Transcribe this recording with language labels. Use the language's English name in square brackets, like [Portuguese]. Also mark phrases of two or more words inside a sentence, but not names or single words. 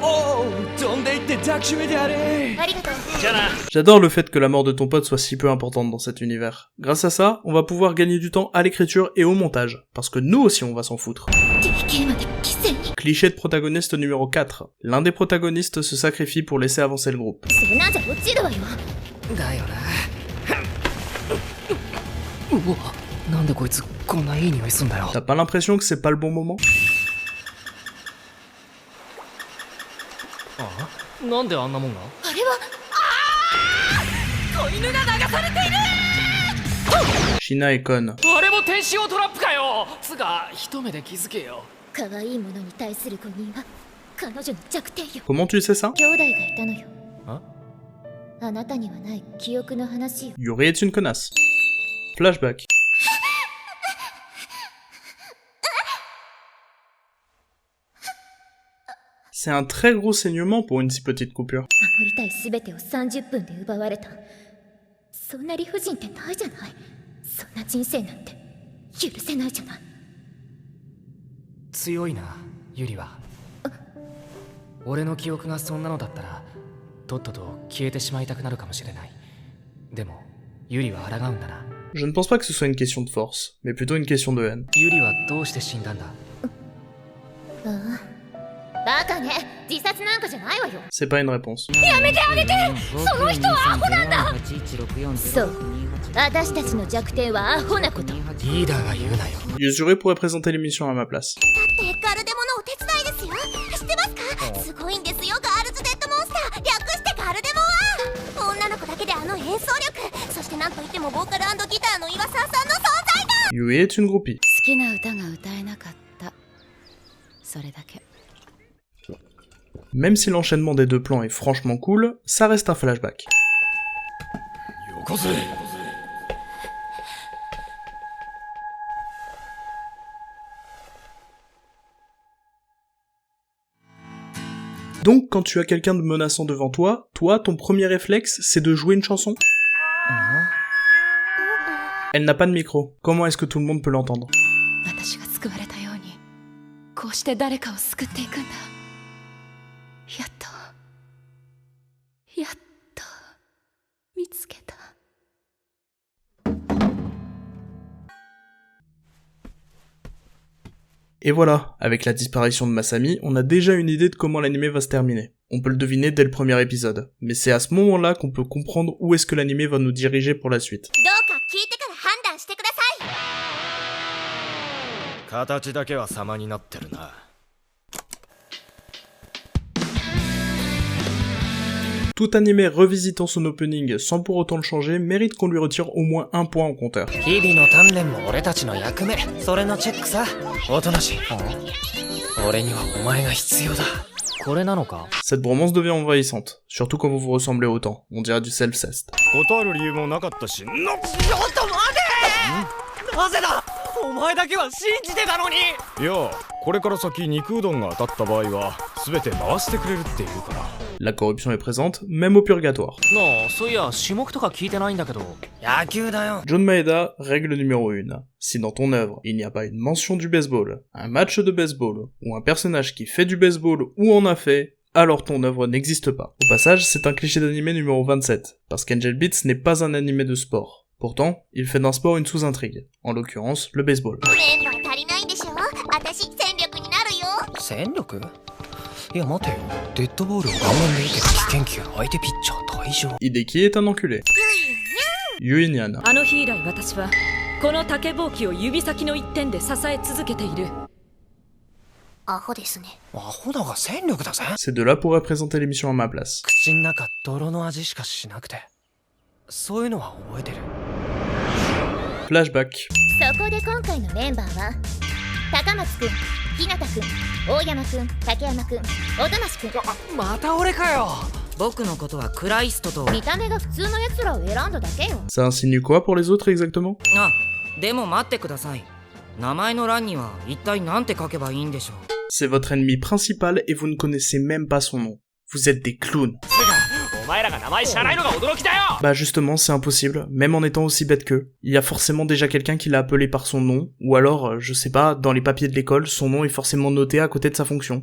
[Japanese] おお、飛んでいって抱きしめてやれ。ありがとう。 [French] J'adore le fait que la mort de ton pote soit si peu importante dans cet univers. Grâce à ça, on va pouvoir gagner du temps à l'écriture et au montage, parce que nous aussi on va s'en foutre. Cliché de protagoniste numéro 4. L'un des protagonistes se sacrifie pour laisser avancer le groupe. [Japanese] それなんじゃ落ちるわよ。だよな。うわ、なんでこいつこんないい匂いすんだよ。 [French] T'as pas l'impression que c'est pas le bon moment? [Japanese] あ？なんであんなもんが？あれは、子犬が流されている。 [French] Shina est conne. [Japanese] あれも天使用トラップかよ。つが一目で気づけよ。可愛いものに対する誤認は彼女の弱点よ。 [French] Comment tu sais ça? [Japanese] 兄弟がいたのよ。あ？あなたにはない記憶の話よ。 [French] Yuri est une connasse. Flashback. C'est un très gros saignement pour une si petite coupure. [Japanese] 守りたい全てを30分で奪われた。そんな理不尽ってないじゃない。そんな人生なんて許せないじゃない。強いな、ユリは。俺の記憶がそんなのだったらとっとと消えてしまいたくなるかもしれない。でもユリは抗うんだな。 [French] Je ne pense pas que ce soit une question de force, mais plutôt une question de haine. [Japanese] ユリはどうして死んだんだ？ああ、バカね。自殺なんかじゃないわよ。 [French] C'est pas une réponse. [Japanese] やめてあげて。その人はアホなんだ。そう、私たちの弱点はアホなこと。リーダーが言うなよ。 [French] Yuzuru pourrait présenter l'émission à ma place. [Japanese] だってガルデモのお手伝いですよ。知ってますか？すごいんですよ、ガールズデッドモンスター。略してガルデモは。女の子だけであの演奏力、そしてなんといってもボーカル&ギターの岩沢さんの存在だ。 [French] Yui est une groupie. [Japanese] 好きな歌が歌えなかった。それだけ。 [French] Même si l'enchaînement des deux plans est franchement cool, ça reste un flashback. Donc quand tu as quelqu'un de menaçant devant toi, ton premier réflexe, c'est de jouer une chanson? Elle n'a pas de micro. Comment est-ce que tout le monde peut l'entendre? [Japanese] 私が救われたようにこうして誰かを救っていくんだ。やっと見つけた。 [French] Et voilà, avec la disparition de Masami, on a déjà une idée de comment l'anime va se terminer. On peut le deviner dès le premier épisode, mais c'est à ce moment-là qu'on peut comprendre où est-ce que l'anime va nous diriger pour la suite. [Japanese] どうか聞いてから判断してください。形だけは様になってるな。 [French] Tout animé revisitant son opening sans pour autant le changer mérite qu'on lui retire au moins un point au compteur. [Japanese] 日々の鍛錬も俺たちの役目。それのチェックさ。おとなしい。俺にはお前が必要だ。これなのか？ [French] Cette bromance devient envahissante, surtout quand vous vous ressemblez autant, on dirait du self-cest. [Japanese] 断る理由もなかったし。ちょっと待て！なぜだ！お前だけは信じてたのに！いや、これから先肉うどんが当たった場合は全て回してくれるって言うから。 [French] La corruption est présente, même au purgatoire. [Japanese] なあ、そういや種目とか聞いてないんだけど。野球だよ。 [French] John Maeda, règle numéro 1. Si dans ton œuvre, il n'y a pas une mention du baseball, un match de baseball, ou un personnage qui fait du baseball ou en a fait, alors ton œuvre n'existe pas. Au passage, c'est un cliché d'anime numéro 27, parce qu'Angel Beats n'est pas un animé de sport. Pourtant, il fait d'un sport une sous-intrigue, en l'occurrence le baseball. [Japanese] メンバー足りないんでしょ。私戦力になるよ。戦力？いや待てよ。デッドボールを顔面で受けた危険球相手ピッチャー退場。 [French] Hideki est un enculé. Yui Nyan. [Japanese] あの日以来私はこの竹ぼうきを指先の一点で支え続けている。アホですね。アホだが戦力だぜ。 [French] Ces deux-là pourraient présenter l'émission à ma place. [Japanese] 口の中泥の味しかしなくて。そういうのは覚えてる。 [French] Flashback. [Japanese] そこで今回のメンバーは高松くん、日向くん、大山くん、竹山くん、音無くん。また俺かよ。僕のことはクライストと。見た目が普通の奴らを選んだだけよ。 [French] Ça insinue quoi pour les autres exactement? [Japanese] あ、でも待ってください。名前の欄には一体何て書けばいいんでしょう。 [French] C'est votre ennemi principal et vous ne connaissez même pas son nom. Vous êtes des clowns. Bah justement, c'est impossible, même en étant aussi bête qu'eux. Il y a forcément déjà quelqu'un qui l'a appelé par son nom, ou alors, je sais pas, dans les papiers de l'école, son nom est forcément noté à côté de sa fonction.